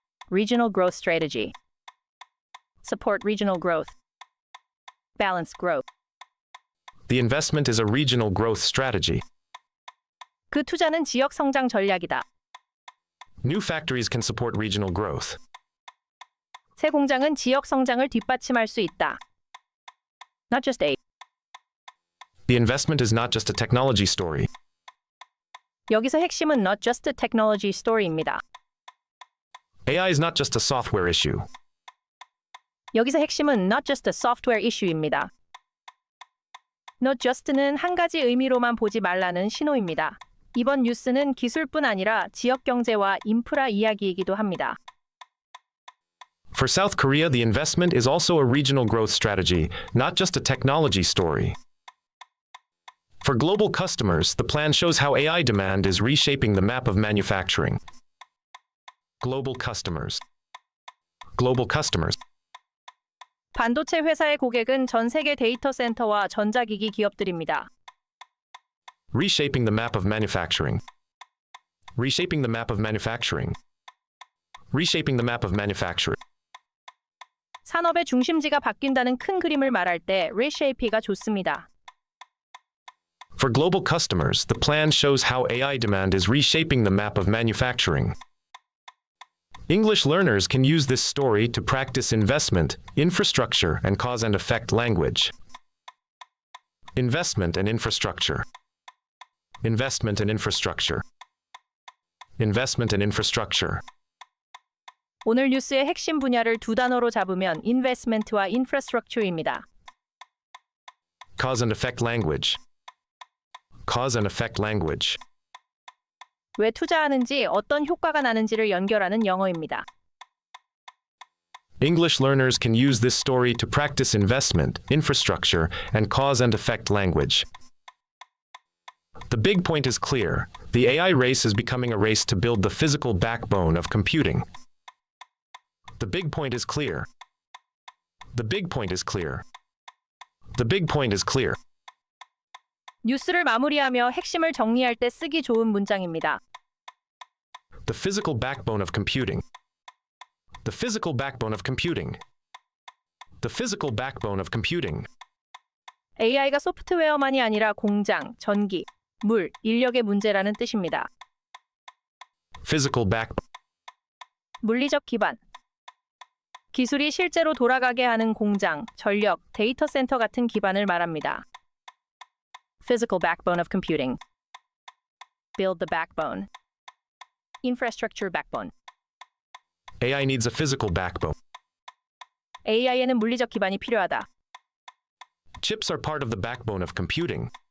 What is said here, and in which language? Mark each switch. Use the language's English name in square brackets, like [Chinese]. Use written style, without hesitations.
[English] Regional growth strategy. Support regional growth. Balance growth. The investment is a regional growth strategy. [Korean] 그 투자는 지역 성장 전략이다. [English] New factories can support regional growth. [Korean] 새 공장은 지역 성장을 뒷받침할 수 있다. [English] Not just a. The investment is not just a technology story. [Korean] 여기서 핵심은 [English] not just a technology story [Korean] 입니다. [English] AI is not just a software issue. [Korean] 여기서 핵심은 [English] not just a software issue [Korean] 입니다. [English] Not just [Korean] 는 한 가지 의미로만 보지 말라는 신호입니다. 이번 뉴스는 기술뿐 아니라 지역 경제와 인프라 이야기이기도 합니다. [English] For South Korea, the investment is also a regional growth strategy, not just a technology story. For global customers, the plan shows how AI demand is reshaping the map of manufacturing. Global customers. Global customers. [Korean] 반도체 회사의 고객은 전 세계 데이터 센터와 전자기기 기업들입니다. [English] Reshaping the map of manufacturing. Reshaping the map of manufacturing. Reshaping the map of manufacturing. [Korean] 산업의 중심지가 바뀐다는 큰 그림을 말할 때 reshape가 좋습니다. [English] For global customers, the plan shows how AI demand is reshaping the map of manufacturing. English learners can use this story to practice investment, infrastructure, and cause and effect language. Investment and infrastructure. Investment and infrastructure. Investment and infrastructure. [Korean] 오늘 뉴스의 핵심 분야를 두 단어로 잡으면 investment와 infrastructure입니다. [English] Cause and effect language. Cause and effect language. [Korean] 왜 투자하는지 어떤 효과가 나는지를 연결하는 영어입니다. [English] English learners can use this story to practice investment, infrastructure, and cause and effect language. The big point is clear. The AI race is becoming a race to build the physical backbone of computing. The big point is clear. The big point is clear. The big point is clear. [Korean] 뉴스를 마무리하며 핵심을 정리할 때 쓰기 좋은 문장입니다. [English] The physical backbone of computing. The physical backbone of computing. The physical backbone of computing. [Korean] AI가 소프트웨어만이 아니라 공장, 전기, 물, 인력의 문제라는 뜻입니다. [English] Physical backbone. [Korean] 물리적 기반. 기술이 실제로 돌아가게 하는 공장, 전력, 데이터 센터 같은 기반을 말합니다. [English] Physical backbone of computing. Build the backbone. Infrastructure backbone. AI needs a physical backbone. [Korean] AI에는 물리적 기반이 필요하다. [English] Chips are part of the backbone of computing.